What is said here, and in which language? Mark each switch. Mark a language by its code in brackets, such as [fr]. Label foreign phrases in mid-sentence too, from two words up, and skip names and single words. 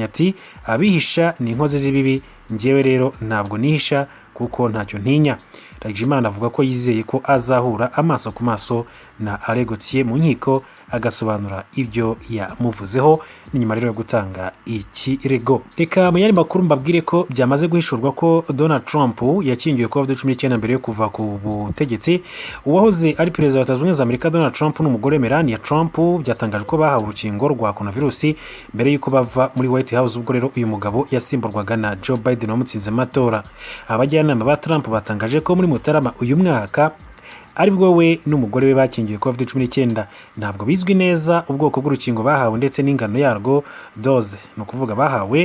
[rw] Ati abihisha ni inkozi z'ibibi, njyewe rero ntabwo nihisha kuko ntacyo ntinya. Ndagijimana avuga ko yizeye ko azahura amaso ku maso na Alain Gauthier mu nkiko agasobanura ibyo yamuvuzeho n'inyuma rero yo gutanga ikirego. Reka mu yandi makuru mbabwire ko byamaze guhishurwa ko Donald Trump yakingiwe COVID-19 mbere yo kuva ku butegetsi. Uwahoze ari perezida wa Leta Zunze Ubumwe za Amerika Donald Trump n'umugore Melania Trump byatangajwe ko bahawe urukingo rwa coronavirus mbere y'uko bava muri White House, ubwo rero uyu mugabo yasimburwaga na Joe Biden wamutsinze amatora. Abajyanama ba Trump batangaje ko muri Mutarama uyu mwaka aribwo we n'umugore we bakingiwe COVID-19. Ntabwo bizwi neza ubwoko bw'urukingo bahawe ndetse n'ingano yarwo doze, no kuvuga bahawe.